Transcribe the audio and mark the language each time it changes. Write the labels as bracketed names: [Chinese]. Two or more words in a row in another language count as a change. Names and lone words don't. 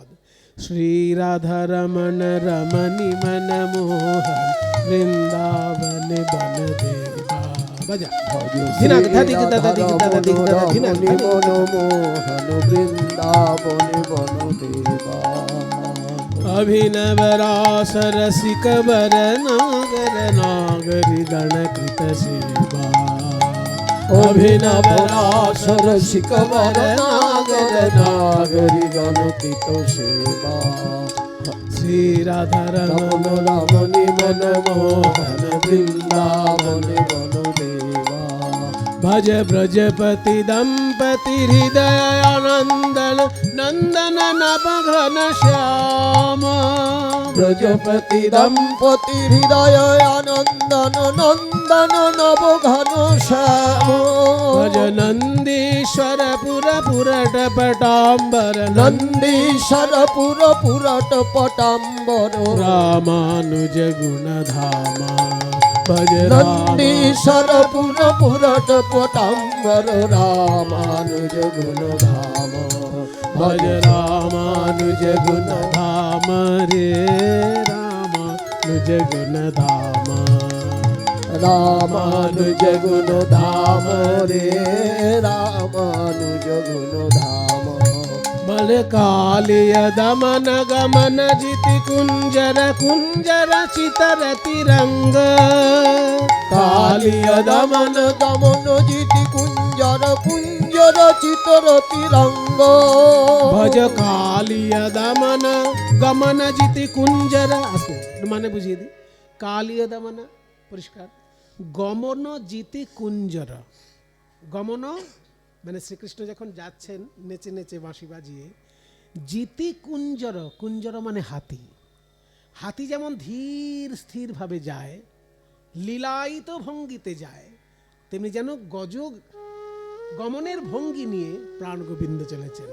[Sanskrit] শ্রী রাধা রমন রমণী মন মোহন বৃন্দাবন বন দেবা। বাজা ধিনাক ধাদিক দাদা দিক দাদা দিক দাদা ধিনাক মনমোহন বৃন্দাবনে বন দেবা। अभिनव रास रसिक बर नागर नागरी गण कृत सेवा। অভিনব রাস রসিক বর নাগর নাগরি গণকৃত সেবা। श्री राधा রমন রমণী মন মোহন বৃন্দাবনে বন দেবা। भज ब्रजपति दंपति हृदय आनंदन नंदन नभ घन श्याम। ব্রজপতি দম্পতি হৃদয় আনন্দন নন্দন নব ঘন শ্যাম। भज नंदीश्वर पुर पुरट पटाम्बर নন্দীশ্বর পুর পুরট পটাম্বর। रामानुज गुण धामा। भज নন্দীশ্বর পুর পুরট পটাম্বর রামানুজ গুণ ধাম। भज रामानुज गुण धाम रे रामानुज गुण धाम। রামানুজ গুণ ধাম রে রামানুজ গুণ ধাম। बल कालिय दमन गमन जिति कुंजर कुंजर चितर तिरंग। কালিয় দমন দমন জিতি কুঞ্জর কুঞ্জর চিতর তিরঙ্গ। भज कालिय दमन गमन जिति कुंजर। [Bangla] মানে বুঝিয়ে দিই, কালিয় দমন পরিষ্কার, গমন জিতি কুঞ্জর। গমন মানে শ্রীকৃষ্ণ যখন যাচ্ছেন নেচে নেচে বাঁশি বাজিয়ে, জিতি কুঞ্জর, কুঞ্জর মানে হাতি। হাতি যেমন ধীর স্থিরভাবে যায়, লীলায়িত ভঙ্গিতে যায়, তেমনি যেন গজ গমনের ভঙ্গি নিয়ে প্রাণ গোবিন্দ চলেছেন।